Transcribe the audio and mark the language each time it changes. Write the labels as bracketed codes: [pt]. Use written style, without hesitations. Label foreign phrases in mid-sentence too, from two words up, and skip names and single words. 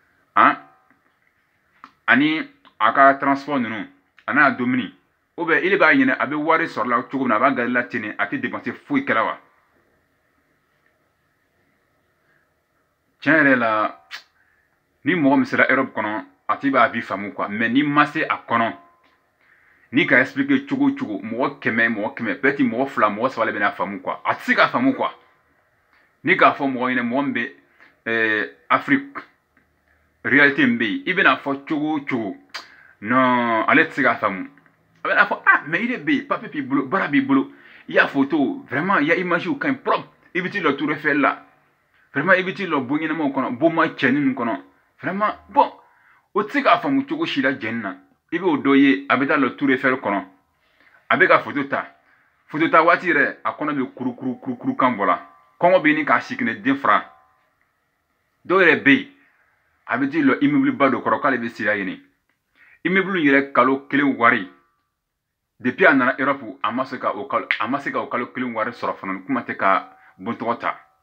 [bm] ani a ka transport ninnu a n'a dumuni [fr] ou bien [bm] ile b'a ɲinɛ a bɛ wari sɔrɔ la cogo min na a b'a gari la ten a tɛ dépenser foyi kɛla wa tiɲɛ yɛrɛ la ni mɔgɔ min sera Europe kɔnɔ a t'i b'a vie faamu quoi mais ni ma se a kɔnɔ n'i ka expliquer cogo o cogo mɔgɔ 100 peut-être mɔgɔ 2 mɔgɔ 3 de bɛna faamu quoi a tɛ se k'a faamu quoi n'i k'a fɔ mɔgɔ ɲinɛ mɔgɔ min bɛ Afrique réalité min bɛ yen i bɛna fɔ cogo o cogo non ale tɛ se k'a faamu a bɛna fɔ [fr] mais il est [bm] bɛ yen papier b'i bolo baara b'i bolo i y'a photo vraiment i y'a image ka ɲi propre i bɛ t'i la Tour Eiffel la vraiment i bɛ t'i la bon ɲɛnamaw kɔnɔ bonma cɛnin ninnu kɔnɔ vraiment bon o tɛ se k'a faamu cogo si la jɛnni na i b'o dɔ ye a bɛ taa la Tour Eiffel kɔnɔ a bɛ ka photo ta waati yɛrɛ a kɔnɔ bɛ kurukuru kan bɔ la kɔngɔ bɛ ɲini k'a si kɛnɛ den fara dɔw yɛrɛ bɛ yen a bɛ t'i la immeuble ba dɔ kɔrɔ k'ale bɛ sira ɲini immeuble yɛrɛ kalo 1 wari depuis a nana Europe a ma se ka o kalo 1 wari sɔrɔ fana kuma tɛ ka bon tɔgɔ ta